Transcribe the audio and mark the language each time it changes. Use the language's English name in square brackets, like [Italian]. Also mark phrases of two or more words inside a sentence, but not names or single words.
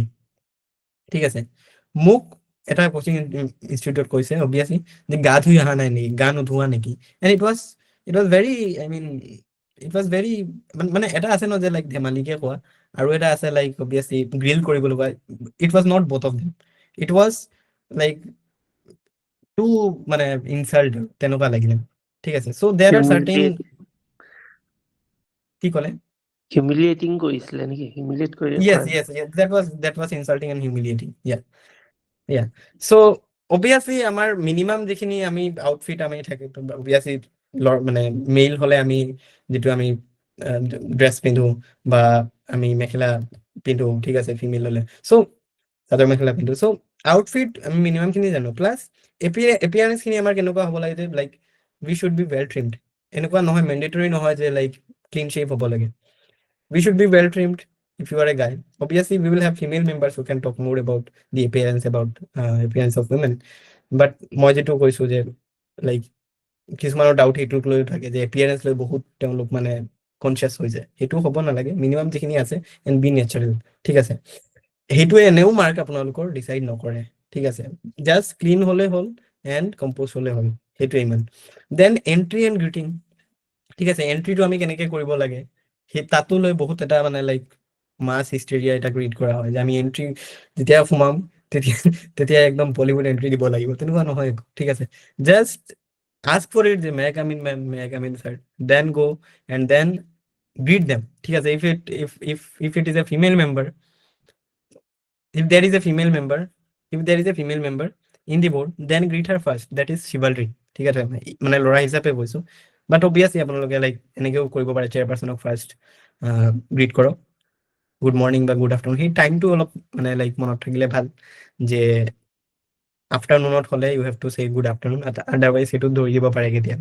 [Assamese] ঠিক আছে, মোক এটা কোচিং ইনষ্টিটিউটত কৈছে অবভিয়াছলি যে গা ধুই অহা নাই নেকি, গা নোধোৱা নেকি, [English] and it was very it was very [Assamese] মানে এটা আছে ন যে লাইক ধেমালিকে কোৱা, আৰু এটা আছে [English] like obviously [Assamese] গ্ৰিল কৰিবলৈ কোৱা। [English] It was not both of them, it was like to [Assamese] মানে ইনচাল্ট তেনেকুৱা লাগিলে। ঠিক আছে, [English] so there are certain, [Assamese] কি ক'লে? হিউমিলিয়েটিং কৰিছিলে নেকি? হিউমিলিয়েট কৰি [English] yes that was insulting and humiliating. yeah so obviously [Assamese] আমাৰ মিনিমাম যিখিনি আমি আউটফিট আমি থাকে obviously মানে মেইল হলে আমি যিটো আমি ড্ৰেছ পিন্ধো বা আমি মেখেলা পিন্ধো, ঠিক আছে, ফিমেল হলে চ' চাদৰ মেখেলা পিন্ধো। চ' আউটফিট আমি মিনিমাম খিনি জানো, [English] plus appearance [Assamese] খিনি আমাৰ কেনেকুৱা হ'ব লাগে যে [English] like we should be well trimmed. [Assamese] এনেকুৱা নহয়, মেণ্ডেটৰী নহয় যে [English] like clean shave [Assamese] হ'ব লাগে। [English] We should be well trimmed if you are a guy. Obviously, we will have female members who can talk more about the appearance of women. [Assamese] But মই যেটো কৈছো যে লাইক কিছুমানৰ ডাউট সেইটোক লৈ থাকে যে এপিয়াৰেঞ্চ লৈ বহুত তেওঁলোক মানে কনচিয়াছ হৈ যায়, সেইটো হ'ব নালাগে। মিনিমাম যিখিনি আছে [English] and be natural, [Assamese] ঠিক আছে, সেইটোৱে এনেও মাৰ্ক আপোনালোকৰ ডিচাইড নকৰে। ঠিক আছে, [English] just clean [Assamese] হ'লে হ'ল [English] and composed [Assamese] হ'লে হ'ল, সেইটোৱে ইমান। [English] then entry and greeting, [Assamese] ঠিক আছে, এণ্ট্ৰিটো আমি কেনেকৈ কৰিব লাগে সেই তাতো লৈ বহুত এটা মানে [English] like mass hysteria [Assamese] এটা ক্ৰিয়েট কৰা হয় যে আমি এণ্ট্ৰি যেতিয়া সোমাম তেতিয়া একদম [English] Bollywood entry [Assamese] দিব লাগিব, তেনেকুৱা নহয়। ঠিক আছে, [English] just ask for it যে may I come in ma'am, may I come in sir, then go and then greet them। [Assamese] ঠিক আছে, [English] if it is a female member, if there is a female member in the board, then greet her first. That is chivalry. [Assamese] ঠিক আছে, মানে ল'ৰা হিচাপে কৈছো, [English] but obviously [Assamese] আপোনালোকে লাইক এনেকেও কৰিব পাৰে, চেয়াৰপাৰ্চনক [English] first greet [Assamese] কৰক, [English] good morning [Assamese] বা [English] good afternoon. [Assamese] সেই টাইমটো অলপ মানে লাইক মনত থাকিলে ভাল যে আফটাৰনুনত হ'লে [English] you have to say good afternoon, [Assamese] আদাৰৱাইজ সেইটো ধৰি দিব পাৰে কেতিয়াবা।